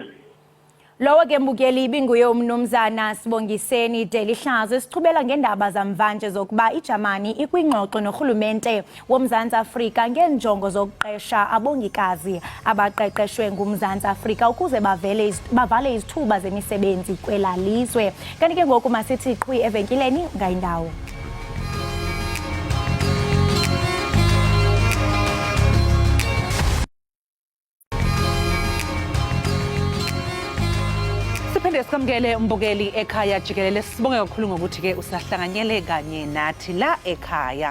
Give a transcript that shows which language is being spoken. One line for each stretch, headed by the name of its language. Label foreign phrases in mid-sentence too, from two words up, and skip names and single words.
Xhosa: Lowo ke mbukeli ibinguye uMnumzana Sibongiseni Daily Hlazo sichubela ngendaba zamvanje zokuba iJamani ikwingxoxo norhulumente woMzantsi Afrika ngeenjongo zokuqesha abongikazi abaqeqeshwe nguMzantsi Afrika ukuze bavale izithuba zemisebenzi kwela lizwe. Kanti ke ngoku masithi qhwi evenkileni ngayindawo.
Zulu: Siphinde sikamukele umbukeli Ekhaya Jikelele, sibonge kakhulu ngokuthi ke usahlanganyele kanye nathi la ekhaya.